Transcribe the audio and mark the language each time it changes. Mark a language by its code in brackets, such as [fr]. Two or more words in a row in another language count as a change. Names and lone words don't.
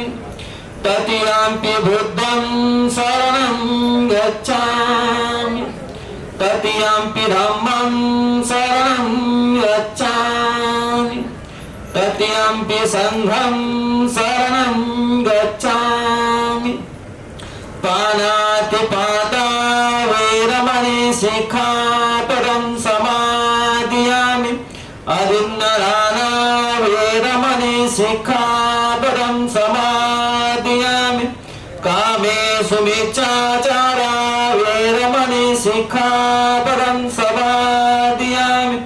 [pi] तृतीयंपि बुद्धं शरणं गच्छामि. तृतीयंपि धम्मं शरणं गच्छामि. तृतीयंपि संघं शरणं गच्छामि. पानातिपाता वैरमणि शिखापदं समादियामि. अदिन्नदाना वैरमणि शिखापदं समादियामि. कामेषु मिच्छाचारा वैरमणि शिखापदं समादियामि.